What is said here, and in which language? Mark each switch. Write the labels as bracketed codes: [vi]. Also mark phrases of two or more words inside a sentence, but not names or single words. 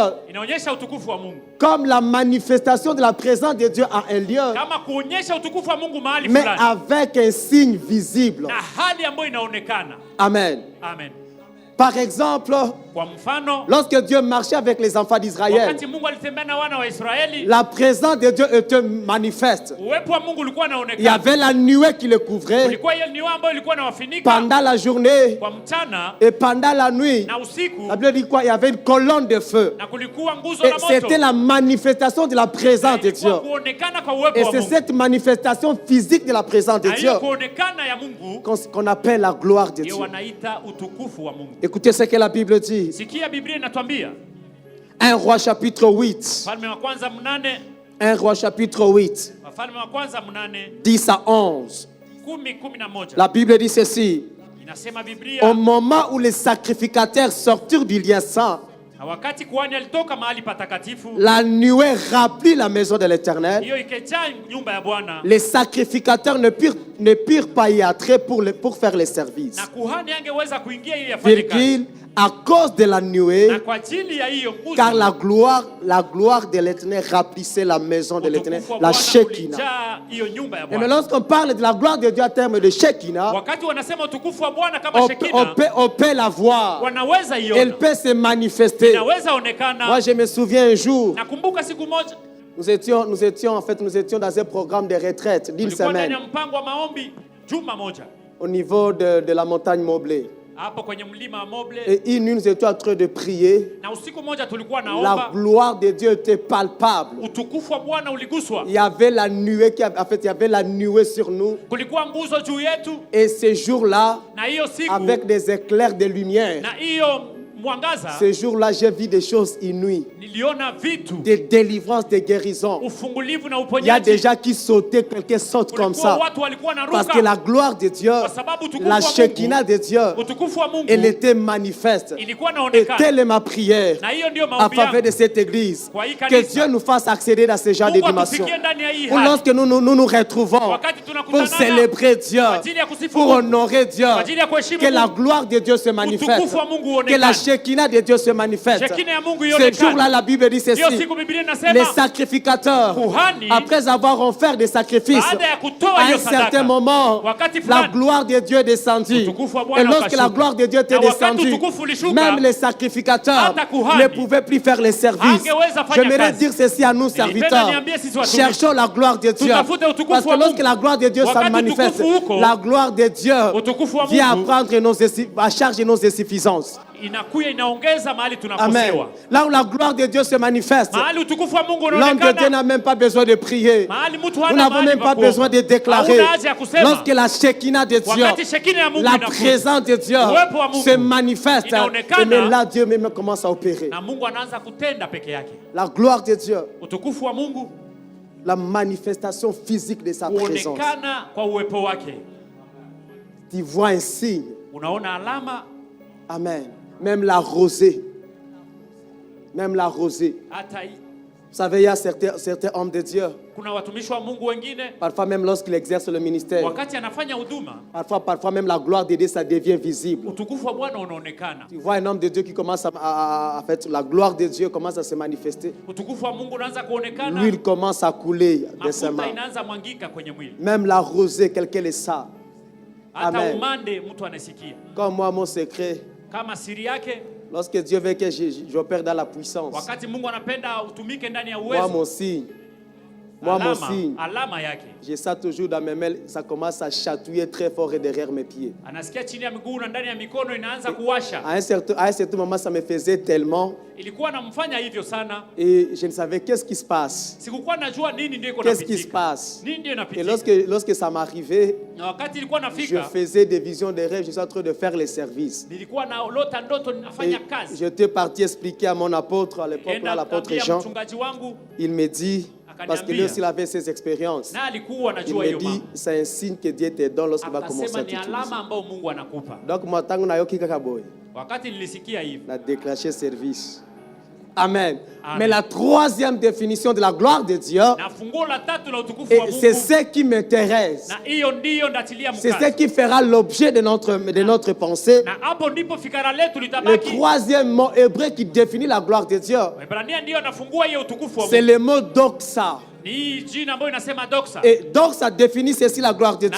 [sw] inaonyesha utukufu wa Mungu [fr] comme la manifestation de la présence de Dieu en un lieu, [sw] kama kuonyesha utukufu wa Mungu mahali [fr] mais [sw] fulani [fr] avec un signe visible. [sw] na hali ambayo inaonekana. Amen. Amen. [fr] Par exemple, [sw] Kwa mfano, [fr] lorsque Dieu marchait avec les enfants d'Israël, [sw] wakati Mungu alitembea na wana wa Israeli, [fr] la présence de Dieu était manifeste. [sw] uwepo wa Mungu ulikuwa [fr] Il y [sw] unaonekana. [fr] avait la nuée qui le couvrait [sw] Kulikuwa hiyo niwa ambayo ilikuwa inawafunika [fr] pendant la journée [sw] kwa mchana [fr] et pendant la nuit. [sw] na usiku, [fr] La Bible dit quoi? Il y avait une colonne de feu. [sw] na kulikuwa nguzo [fr] Et [sw] la moto. [fr] c'était la manifestation de la présence de Dieu. [sw] Ilikuwa kuonekana kwa uwepo [fr] Et [sw] wa [fr] c'est [sw] Mungu. [fr] cette manifestation physique de la présence de [sw] Na [fr] Dieu [sw] hiyo kuonekana ya Mungu [fr] qu'on appelle la gloire de [sw] ndio [fr] Dieu. [sw] wanaita utukufu wa Mungu. [fr] Écoutez ce que la Bible dit. [sw] Sikia Biblia inatuambia [fr] 1 Roi chapitre 8. [sw] Wafalme wa kwanza 8, [fr] 1 Roi chapitre 8, [sw] Wafalme wa kwanza 8, [fr] 10 à 11. [sw] 10-11. [fr] La Bible dit ceci. [sw] Inasema [fr] Au [sw] Biblia, [fr] moment où les sacrificateurs sortirent du lieu saint, [sw] na wakati kuhani alitoka mahali patakatifu, [fr] la nuée remplit la maison de l'Éternel. [sw] hiyo ikejaa nyumba ya Bwana, [fr] Les sacrificateurs ne purent pas y entrer pour faire les services. [sw] na kuhani angeweza kuingia ili afanye kazi. [fr] Virgule, à cause de la nuée, [sw] Na kwa ajili ya hiyo nguzo, [fr] car la gloire de l'Éternel remplissait la maison de l'Éternel, [sw] utukufu wa [fr] la [sw] Bwana Shekinah. ulijaa hiyo nyumba ya [fr] Et mais [sw] Bwana. [fr] lorsqu'on parle de la gloire de Dieu en termes de Shekinah, [sw] Wakati wanasema utukufu wa Bwana kama [fr] on [sw] Shekinah, [fr] peut la voir. [sw] wanaweza [fr] Elle [sw] iona, [fr] peut se manifester. [sw] inaweza onekana. [fr] Moi, je me souviens un jour, [sw] Nakumbuka siku moja [fr] nous étions dans un programme de retraite d'une [sw] tulikuwa ndani [fr] semaine [sw] ya mpango wa maombi juma moja [fr] au niveau de la montagne Moblé. [sw] hapo kwenye mlima wa Moble, [fr] Et une nuit, nous étions en train de prier. [sw] na usiku moja tulikuwa [fr] La [sw] naomba, [fr] gloire de Dieu était palpable. [sw] utukufu wa Bwana uliguswa, [fr] Il y avait la nuée il y avait la nuée sur nous. [sw] kulikuwa nguzo juu yetu, [fr] Et ce jour-là, [sw] na hiyo siku [fr] avec des éclairs de lumière, [sw] na hiyo mwangaza, [fr] ce jour-là, j'ai vu des choses inouïes, [sw] niliona vitu, [fr] des délivrances, des guérisons. [sw] ufungulivu na [fr] Il y a [sw] uponyaji. [fr] des gens qui sautaient, quelqu'un saute comme [sw] Kulikuwa [fr] ça. [sw] watu walikuwa na [fr] Parce que [sw] ruka [fr] la gloire de Dieu, [sw] kwa sababu utukufu [fr] la [sw] wa [fr] Shekinah [sw] Mungu, [fr] de Dieu, [sw] utukufu wa Mungu [fr] elle était manifeste. [sw] ilikuwa [fr] Et [sw] inaonekana, [fr] telle est ma prière [sw] na hiyo ndio [fr] en [sw] maombi [fr] faveur [sw] yangu [fr] de cette église. [sw] kwa hii [fr] Que [sw] kanisa. [fr] Dieu nous fasse accéder dans ce genre de [sw] Mungu [fr] dimension. [sw] atufikie ndani ya hii [fr] Ou [sw] hali, [fr] lorsque nous retrouvons [sw] wakati [fr] pour [sw] tunakutanana [fr] célébrer Dieu, [sw] kwa ajili ya kusifu [fr] pour [sw] Mungu, [fr] honorer Dieu, [sw] kwa ajili ya kuheshimu [fr] que la [sw] Mungu, [fr] gloire de Dieu se manifeste, [sw] utukufu wa Mungu [fr] que la [sw] uonekane. [fr] Shekinah de Dieu se manifeste. [sw] Shekinah ya Mungu [fr] Ce [sw] ionekane. [fr] jour-là, la Bible dit [sw] Hiyo [fr] ceci. [sw] siku Biblia [fr] Les [sw] inasema [fr] sacrificateurs, [sw] kuhani [fr] après avoir offert des sacrifices, [sw] baada ya kutoa [fr] à [sw] hiyo [fr] un certain [sw] sadaka, [fr] moment, [sw] wakati [fr] la [sw] fulani [fr] gloire de Dieu est descendue. [sw] utukufu wa Bwana [fr] Et lorsque la [sw] ukashuka. [fr] gloire de Dieu était [sw] Na wakati [fr] descendue, [sw] utukufu ulishuka, [fr] même les sacrificateurs [sw] hata kuhani [fr] ne pouvaient plus faire les services. [sw] hangeweza fanya [fr] J'aimerais [sw] kazi. [fr] dire ceci à nous, serviteurs. [sw] niambie sisi watumishi, [fr] Cherchons la gloire de Dieu. [sw] tutafute utukufu [fr] Parce que [sw] wa [fr] lorsque [sw] Mungu. [fr] la gloire de Dieu se [sw] Wakati [fr] manifeste, [sw] utukufu uko, [fr] la gloire de Dieu [sw] utukufu wa [fr] vient [sw] Mungu [fr] à charge nos insuffisances. [sw] inakuya inaongeza mahali Amen. tunakosewa. [fr] Là où la gloire de Dieu se manifeste, [sw] Mahali utukufu wa Mungu [fr] l'homme de Dieu [sw] unaonekana, [fr] n'a même pas besoin de prier. [sw] mahali mtu [fr] Nous [sw] hana [fr] n'avons [sw] mahali [fr] même [sw] pa [fr] pas [sw] kuomba. [fr] besoin de déclarer. [sw] Hauna haja ya kusema. [fr] Lorsque la Shekinah de Dieu, [sw] Wakati Shekinah ya Mungu [fr] la [sw] inakuja, [fr] présence de Dieu [sw] uwepo wa Mungu [fr] se manifeste, [sw] inaonekana, [fr] et mais là Dieu même commence à opérer. [sw] na Mungu anaanza kutenda peke yake. [fr] La gloire de Dieu, [sw] Utukufu wa Mungu [fr] la manifestation physique de sa présence. [sw] huonekana kwa uwepo wake. [fr] Tu vois un signe. [sw] Unaona alama, [fr] Amen. Même la rosée. Même la rosée. [sw] hata [fr] Vous savez, il y a certains hommes de Dieu, [sw] kuna watumishi wa Mungu wengine [fr] parfois même lorsqu'ils exercent le ministère, [sw] wakati anafanya huduma, [fr] parfois même la gloire de Dieu, ça devient visible. [sw] utukufu wa Bwana unaonekana. [fr] Tu vois un homme de Dieu qui commence en fait, la gloire de Dieu commence à se manifester. [sw] Utukufu wa Mungu unaanza kuonekana, [fr] L'huile commence à couler de ses [sw] mafuta [fr] mains. [sw] inaanza mwangika kwenye mwili, [fr] Même la rosée, quelqu'un le sait. [sw] hata Amen. umande mtu anasikia. [fr] Comme moi, mon secret, [sw] Kama siri yake, [fr] lorsque Dieu veut que j'opère dans la puissance, [sw] wakati Mungu anapenda utumike ndani ya [fr] moi, [sw] uwezo, [fr] mon signe, moi, mon signe, [sw] alama yake [fr] j'ai ça toujours dans mes mains, ça commence à chatouiller très fort et derrière mes pieds. [sw] anasikia chini ya miguu na ndani ya mikono inaanza kuwasha. [fr] À un certain moment, ça me faisait tellement [sw] Ilikuwa namfanya hivyo sana, [fr] et je ne savais qu'est-ce qui se passe. [sw] sikukuwa najua nini ndio iko [fr] Qu'est-ce qui se [sw] napitika, [fr] passe? [sw] nini ndio [fr] Et [sw] inapitika. [fr] lorsque ça m'arrivait, [sw] Na wakati ilikuwa [fr] je [sw] nafika, [fr] faisais des visions de rêves, je suis en train de faire les services. [sw] nilikuwa naota ndoto [fr] Et [sw] ninafanya kazi. [fr] j'étais parti expliquer à mon apôtre, à l'époque, là, l'apôtre [sw] Nikaenda Jean, mchungaji wangu, [fr] il me dit, parce que lui aussi il avait ses expériences, [sw] na alikuwa [fr] il [sw] anajua [fr] me [sw] hiyo [fr] dit, [sw] mambo. [fr] c'est un signe que Dieu te donne lorsqu'il va commencer [sw] Akasema [fr] à [sw] ni [fr] t'utiliser. [sw] alama ambayo Mungu anakupa. [fr] Donc, moi, tant que je suis [sw] Wakati nilisikia hivi, [fr] na déclenché service. Amen. [sw] Amen. [fr] Mais la troisième définition de la gloire de Dieu, [sw] Na funguo la tatu la utukufu wa [fr] et [sw] Mungu. [fr] c'est ce qui m'intéresse. [sw] Na hiyo ndiyo ndatilia [fr] C'est ce [sw] mkazo. [fr] qui fera l'objet de notre pensée. [sw] Na hapo ndipo fikara letu [fr] Le [sw] litabaki. [fr] troisième mot hébreu qui définit la gloire de Dieu, [sw] Waebrania ndiyo nafungua hiyo utukufu wa [fr] c'est [sw] Mungu. [fr] le mot doxa. [sw] Ni hii jina ambayo inasema doxa. [fr] Et doxa définit ceci la gloire de